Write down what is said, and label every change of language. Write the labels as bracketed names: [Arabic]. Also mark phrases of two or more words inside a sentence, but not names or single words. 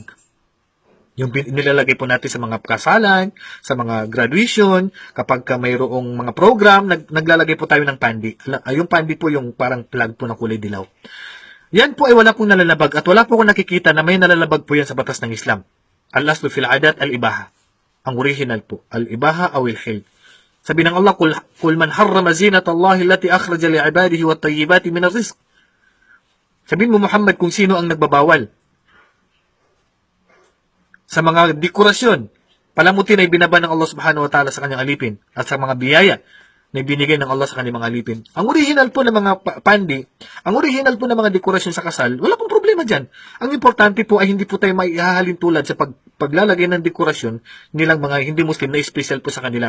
[Filipino] Yung nilalagay po natin sa mga kasalan, sa mga graduation, kapag mayroong mga program, naglalagay po tayo ng pandi. Yung pandi po yung parang flag po na kulay dilaw. Yan po ay wala pong nalalabag at wala po akong nakikita na may nalalabag po yan sa batas ng Islam. [Arabic] الأصل في العادات الإباحة. [Filipino] Ang original po, [Arabic] الإباحة أو الحل. [Filipino] Sabi ng [Arabic] الله قل من حرم زينة الله التي أخرج لعباده والطيبات من الرزق. [Filipino] Sabihin mo Muhammad kung sino ang nagbabawal sa mga dekorasyon, palamutin ay binaba ng [Arabic] الله سبحانه وتعالى [Filipino] sa kanyang alipin at sa mga biyaya na binigay ng Allah sa kanyang mga alipin. Ang original po ng mga pandi, ang original po ng mga dekorasyon sa kasal, wala pong problema dyan. Ang importante po ay hindi po tayo maihahalin tulad sa paglalagay ng dekorasyon nilang mga hindi Muslim na special po sa kanila.